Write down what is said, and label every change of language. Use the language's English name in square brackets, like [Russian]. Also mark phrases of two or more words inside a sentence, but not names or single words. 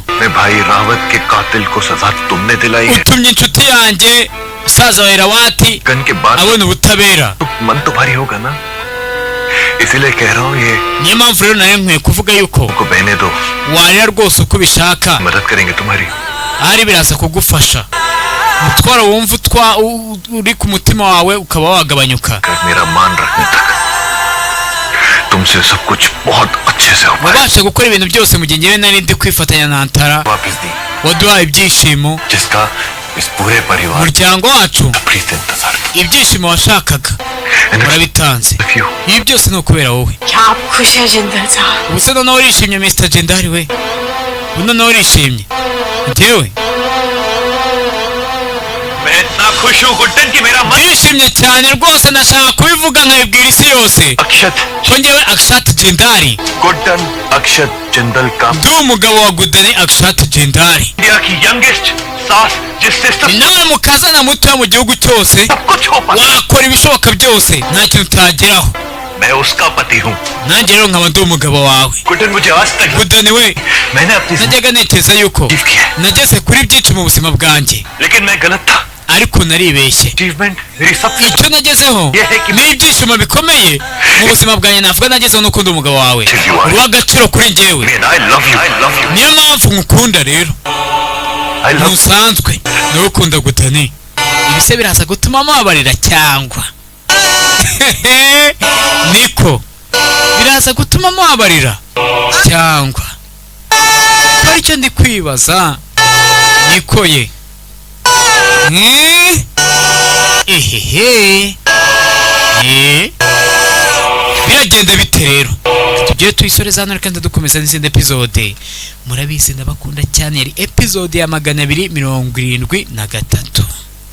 [Hindi] मैं भाई रावत के कातिल को सजा तुमने दिलाई है. [Kinyarwanda] utumye inshuti yanjye musaza wa Irawati [Hindi] गन के बाद [Kinyarwanda] abona ubutabera. [Hindi] तो मन तो भारी होगा ना. इसीलिए कह रहा हूँ ये [Kinyarwanda] niyo mpamvu rero nawe nkwiye kuvuga yuko [Hindi] को बहने दो [Kinyarwanda] warira rwose uko ubishaka [Hindi] मदद करेंगे तुम्हारी [Kinyarwanda] ahari biraza kugufasha umutwaro wumva uri ku mutima wawe ukaba wagabanyuka [Hindi] मेरा मान रखने तक तुमसे सब कुछ बहुत अच्छे से हो पाए [Kinyarwanda] wabasha gukora ibintu byose mu gihe ngewe nari ndi kwifatanya na Antara [Hindi] वापस दी [Kinyarwanda] waduhaye ibyishimo [Hindi] जिसका इस पूरे परिवार [Kinyarwanda] umuryango wacu [Hindi] प्रीत से इंतजार [Kinyarwanda] ibyishimo washakaga urabitanze ibi byose ni ukubera wowe [Hindi] क्या आप खुश हैं जिंदल साहब [Kinyarwanda] ubuse noneho urishimye Mr. Jendari we ubu noneho urishimye njyewe [Hindi] मैं इतना खुश हूँ गुड्डन कि मेरा मन [Kinyarwanda] ndishimye cyane rwose ndashaka kubivuga nkabibwira isi yose [Hindi] अक्षत [Kinyarwanda] ko njyewe Akshat Jendari [Hindi] गुड्डन अक्षत जिंदल का [Kinyarwanda] ndi umugabo wa Gudani Akshat Jendari [Hindi] इंडिया की यंगेस्ट सास जिससे सब [Kinyarwanda] ni nawe mukazana muto mu gihugu cyose [Hindi] कुछ हो पाता [Kinyarwanda] wakora ibishoboka byose nta kintu utageraho [Hindi] मैं उसका पति हूँ [Kinyarwanda] nanjye rero nkaba ndi umugabo wawe [Hindi] गुड्डन मुझे आज तक [Kinyarwanda] Gudani we [Hindi] मैंने अपनी [Kinyarwanda] najyaga ntekereza yuko nageze kuri byinshi mu buzima bwanjye [Hindi] लेकिन मैं गलत था [Kinyarwanda] ariko naribeshye [Hindi] अचीवमेंट मेरी सबसे [Kinyarwanda] icyo nagezeho ni ibyishimo bikomeye mu buzima bwanjye navuga nagezeho no kundi umugabo wawe uri uw'agaciro kuri njyewe [English] I love you [Kinyarwanda] niyo mpamvu nkukunda rero ntusanzwe niwe ukunda Gudani ibise biraza gutuma mubabarira cyangwa niko biraza gutuma mubabarira cyangwa ko aricyo ndi kwibaza niko ye biragenda bite rero tugiye tuyisoreza hano kandi dukomeza n'izindi epizode murabizi ndabakunda cyane yari epizode ya 273